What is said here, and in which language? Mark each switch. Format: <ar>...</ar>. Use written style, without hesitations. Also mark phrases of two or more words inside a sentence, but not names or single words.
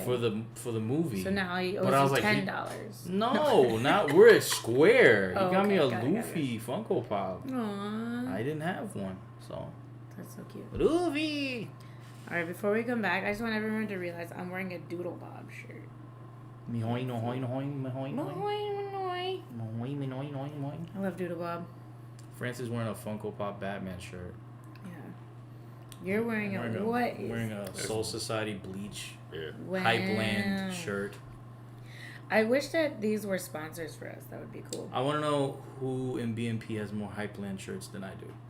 <en>for the movie. So now he But I owes was you like, $10. No, not we're at Square. He Oh, got me okay, a got it. Luffy Funko Pop. Aww. I didn't have one, so That's so cute. Luffy. All right, before we come back, I just want everyone to realize I'm wearing a Doodle Bob shirt. Mihoy no hoy no hoy mihoy no hoy. Moi. Mihoy mihoy no hoy. I love Doodle Bob. Francis wearing a Funko Pop Batman shirt. Yeah. You're wearing a I'm what is wearing a Soul Society Bleach Yeah. wow. Hypeland shirt. I wish that these were sponsors for us. That would be cool. I want to know who in BNP has more Hypeland shirts than I do.</en>